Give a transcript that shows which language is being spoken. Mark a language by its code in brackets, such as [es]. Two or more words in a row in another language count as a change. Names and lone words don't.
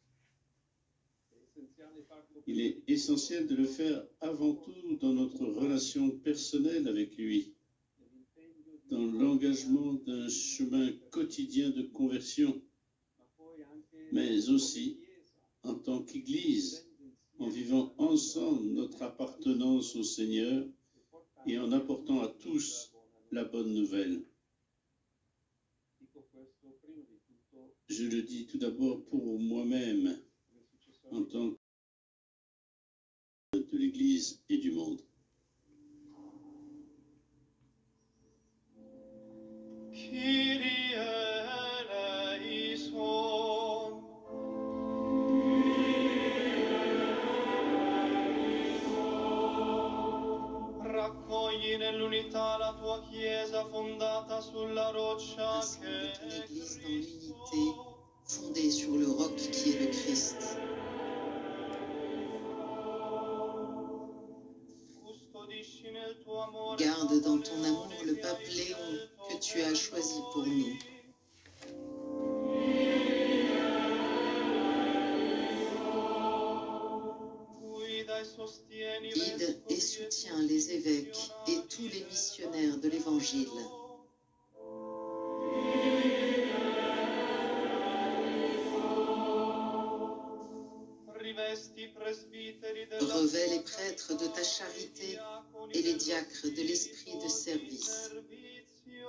[fr] Il est essentiel de le faire avant tout dans notre relation personnelle avec lui, dans l'engagement d'un chemin quotidien de conversion, mais aussi en tant qu'Église, en vivant ensemble notre appartenance au Seigneur et en apportant à tous la bonne nouvelle. Je le dis tout d'abord pour moi-même, en tant que de l'Église et du monde. [el] Kyrie eleison. [it] Raccogli nell'unità la tua Chiesa fondata sulla roccia [fr] Rassemble ton [it] che è [fr] Église dans l'unité, [it] Cristo. [fr] fondée sur le roc qui est le Christ. [it] Custodisci nel tuo amore [fr] Garde dans [it] Papa [fr] ton amour [it] Leone [fr] le [it] che [fr] pape [it] hai [fr] Léon [it] scelto [fr] que tu as choisi pour [it] noi. [fr] nous. [it] Guida e sostieni i [fr] Guide et [it] vescovi [fr] soutiens les évêques et tous les missionnaires de l'Évangile. [it] Rivesti i presbiteri della [fr] Revêt les [it] tua [fr] prêtres de ta [it] carità, [fr] charité [it] diaconi [fr] et les [it] del [fr] diacres de l'esprit de [it] tuo [fr] service. [it] servizio.